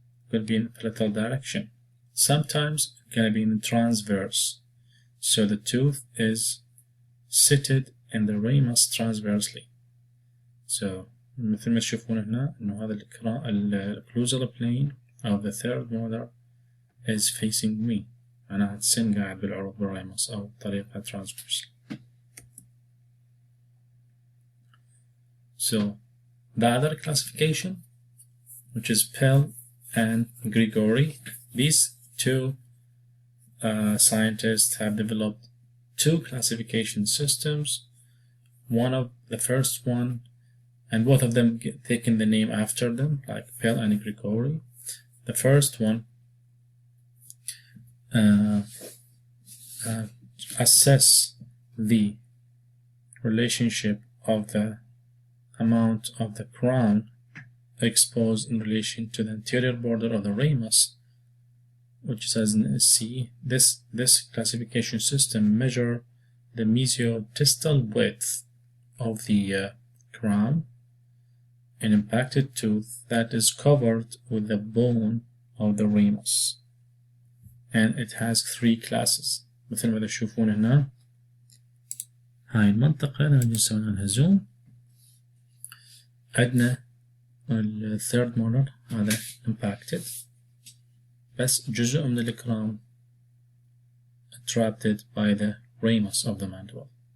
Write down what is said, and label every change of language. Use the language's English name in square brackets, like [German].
[English] Could be in the palatal direction. Sometimes it's going to be in the transverse. So the tooth is seated in the ramus transversely. So [Arabic] مثل ما تشوفون هنا إنه هذا [English] الocclusal plane of the third molar is facing me. [Arabic] أنا السن قاعد بالعروق بالريمس أو طريقة transverse. [English] So the other classification, which is Pell and Grigori, these two scientists have developed 2 classification systems. One of the first one, and both of them taken the name after them, like Pell and Grigori. The first one assess the relationship of the amount of the crown exposed in relation to the anterior border of the ramus which says in C, this classification system measure the mesiodistal width of the crown an impacted tooth that is covered with the bone of the ramus, and it has 3 classes. [Arabic] مثل ما تشوفون هنا هاي المنطقة لما نسوي لها زوم عندنا الثيرد مولر هذا impacted بس جزء من الكرام [English] attracted by the ramus of the mandible.